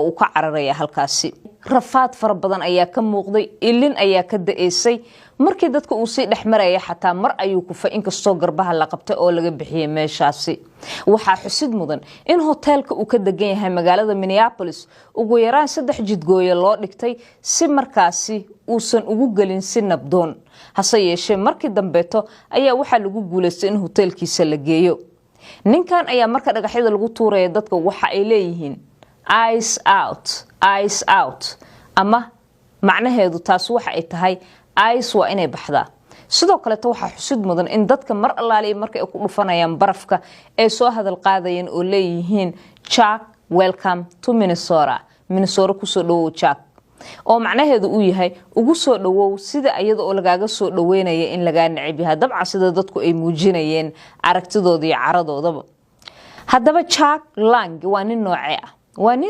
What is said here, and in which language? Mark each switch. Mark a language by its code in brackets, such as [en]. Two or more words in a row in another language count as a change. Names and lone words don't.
[so] uu ka cararaya halkaasi rafaad fara badan ayaa ka muuqday ilin ayaa ka da'eysay markii dadka uu si dhaxmaraya xataa mar ayuu ku fa inkastoo garbaha la qabtay oo laga bixiyay meeshaasi waxa xusid mudan in hoteelka uu ka degan yahay magaalada Minneapolis ugu yaraan 3 jidgooyo loo dhigtay si markaasi uusan ugu galin si nabdoon hase yeeshee markii dambeeto ayaa waxa lagu guuleystay in hoteelkiisa la geeyo ninkan ayaa marka dhagaxyada lagu tuuray dadka waxa ay leeyihiin [en] ice out [so] ama macnaheedu taas waxa ay tahay ICE waa inay baxdaa sidoo kale waxa xusid mudan in dadka mar allaaliye markay ku dhufanayaan barafka ay soo hadal qaadayeen oo leeyihiin Chuck [en] welcome to Minnesota [so] ku soo dhawow Chuck oo macnaheedu uu yahay ugu soo dhawow sida iyada oo lagaaga soo dhaweynaya in laga nacib yahay dabcan sida dadku ay muujinayeen aragtidooda iyo caradoodaba haddaba Chuck Lang waa nin noocee ah waa nin